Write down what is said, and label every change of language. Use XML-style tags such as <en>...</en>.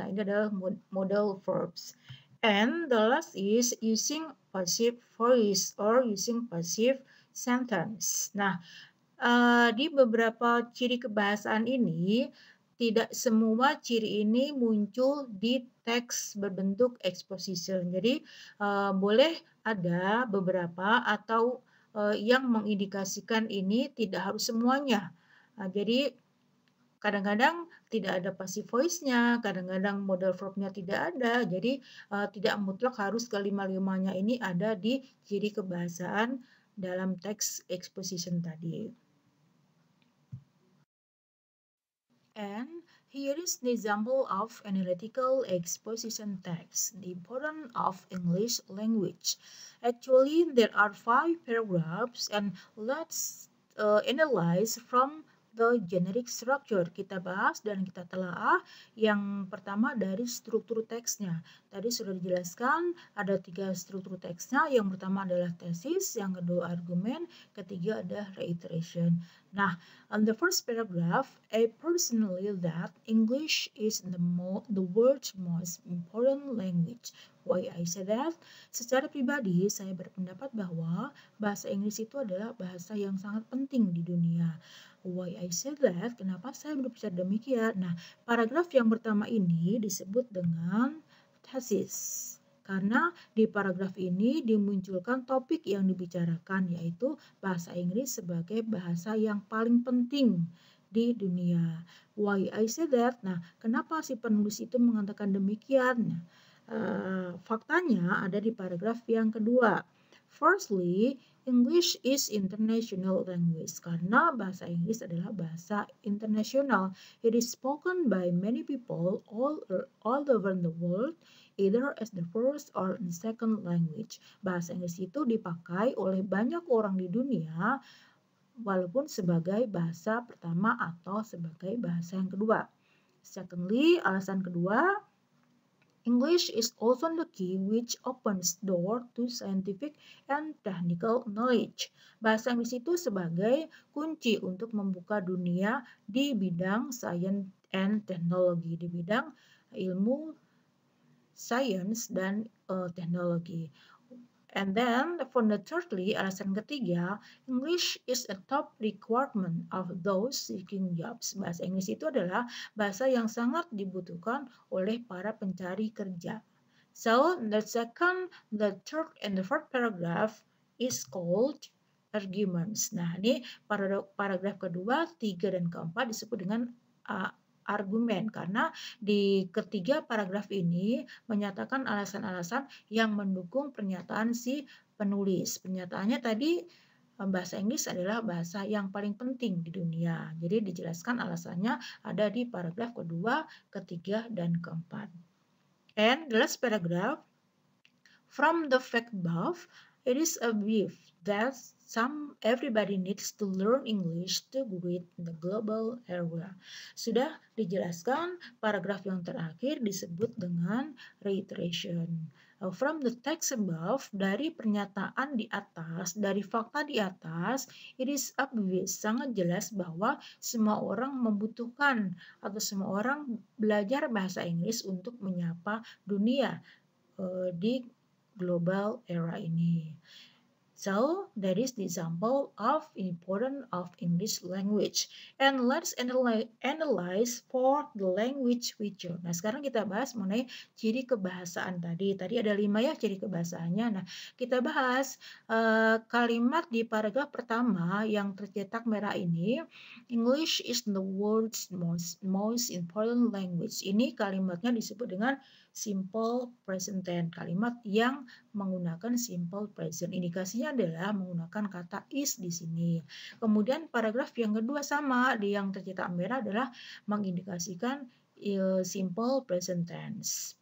<id>Nah, ini adalah modal verbs.</id> <en>And the last is using passive voice or using passive sentence.</en> <id>Nah, di beberapa ciri kebahasaan ini, tidak semua ciri ini muncul di teks berbentuk exposition. Jadi, boleh ada beberapa atau yang mengindikasikan ini tidak harus semuanya. Jadi kadang-kadang tidak ada passive voice-nya, kadang-kadang modal verb-nya tidak ada. Jadi tidak mutlak harus kelima-limanya ini ada di ciri kebahasaan dalam teks exposition tadi.</id> <en>And here is the example of analytical exposition text, the importance of English language. Actually, there are 5 paragraphs and let's analyze from the generic structure.</en> <id>Kita bahas dan kita telaah yang pertama dari struktur teksnya. Tadi sudah dijelaskan ada 3 struktur teksnya. Yang pertama adalah tesis, yang kedua argumen, ketiga adalah reiteration.</id> <en>Nah, on the first paragraph, I personally that English is the world's most important language. Why I say that?</en> <id>Secara pribadi, saya berpendapat bahwa bahasa Inggris itu adalah bahasa yang sangat penting di dunia.</id> <en>Why I say that?</en> <id>Kenapa saya berbicara demikian? Nah, paragraf yang pertama ini disebut dengan thesis. Karena di paragraf ini dimunculkan topik yang dibicarakan, yaitu bahasa Inggris sebagai bahasa yang paling penting di dunia.</id> <en>Why I say that?</en> <id>Nah, kenapa si penulis itu mengatakan demikian? Faktanya ada di paragraf yang kedua.</id> <en>Firstly, English is international language</en> <id>karena bahasa Inggris adalah bahasa internasional.</id> <en>It is spoken by many people all over the world, either as the first or the second language.</en> <id>Bahasa Inggris itu dipakai oleh banyak orang di dunia, walaupun sebagai bahasa pertama atau sebagai bahasa yang kedua.</id> <en>Secondly,</en> <id>alasan kedua,</id> <en>English is also the key which opens door to scientific and technical knowledge.</en> <id>Bahasa Inggris itu sebagai kunci untuk membuka dunia di bidang</id> <en>science and technology,</en> <id>di bidang ilmu, sains, dan teknologi.</id> <en>And then for the thirdly,</en> <id>alasan ketiga,</id> <en>English is a top requirement of those seeking jobs.</en> <id>Bahasa Inggris itu adalah bahasa yang sangat dibutuhkan oleh para pencari kerja.</id> <en>So the second, the third, and the fourth paragraph is called arguments.</en> <id>Nah, ini paragraf kedua, tiga, dan keempat disebut dengan argumen karena di ketiga paragraf ini menyatakan alasan-alasan yang mendukung pernyataan si penulis. Pernyataannya tadi bahasa Inggris adalah bahasa yang paling penting di dunia. Jadi dijelaskan alasannya ada di paragraf kedua, ketiga, dan keempat.</id> <en>And the last paragraph, from the fact above, it is obvious that everybody needs to learn English to greet the global era.</en> <id>Sudah dijelaskan, paragraf yang terakhir disebut dengan reiteration.</id> <en>From the text above,</en> <id>dari pernyataan di atas, dari fakta di atas,</id> <en>it is obvious,</en> <id>sangat jelas bahwa semua orang membutuhkan atau semua orang belajar bahasa Inggris untuk menyapa dunia di global era ini.</id> <en>So that is the example of importance of English language. And let's analyze for the language feature.</en> <id>Nah, sekarang kita bahas mengenai ciri kebahasaan tadi. Tadi ada 5 ya ciri kebahasaannya. Nah, kita bahas kalimat di paragraf pertama yang tercetak merah ini.</id> <en>English is the world's most important language.</en> <id>Ini kalimatnya disebut dengan simple present tense. Kalimat yang menggunakan simple present. Indikasinya adalah menggunakan kata is di sini. Kemudian paragraf yang kedua sama, di yang tercetak merah adalah mengindikasikan simple present tense.</id>